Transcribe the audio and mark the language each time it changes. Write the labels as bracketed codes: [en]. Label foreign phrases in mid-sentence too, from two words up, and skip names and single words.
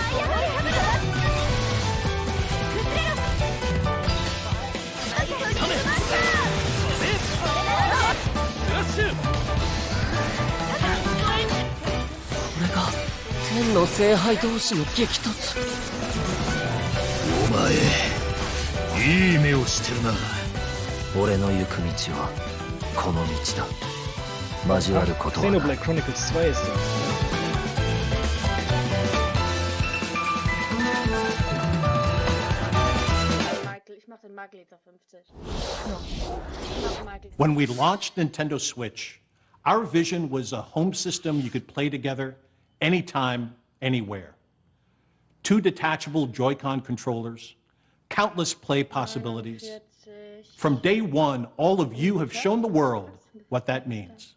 [ja] これが天の聖杯同士の激突。お前いい目をしてるな。俺の行く道はこの道だ。交わることはない。 [de] Xenoblade Chronicles 2 ist das. Ich mach den Makel jetzt auf 50. [en] When we launched Nintendo Switch, our vision was a home system you could play together anytime, anywhere. 2 detachable Joy-Con controllers, countless play possibilities. From day one, all of you have shown the world what that means.